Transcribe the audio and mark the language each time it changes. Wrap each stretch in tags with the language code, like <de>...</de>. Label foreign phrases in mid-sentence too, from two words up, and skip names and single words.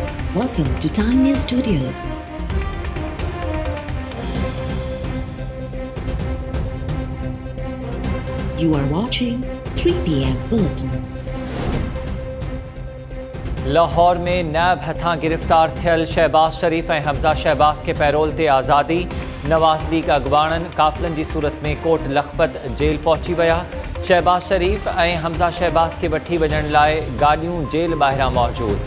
<en>Welcome to Time News Studios. You are watching 3 p.m. Bulletin.</en> <sd>लाहौर में नैब हथां गिरफ्तार थियल शहबाज शरीफ ऐं हमज़ा शहबाज के पैरोल ते आज़ादी। नवाज़ लीग अगवाणनि काफ़िलनि जी सूरत में कोट लखपत जेल पहुची विया। शहबाज शरीफ ऐं हमज़ा शहबाज के वठी वञण लाइ गाॾियूं जेल ॿाहिरां मौजूद।</sd>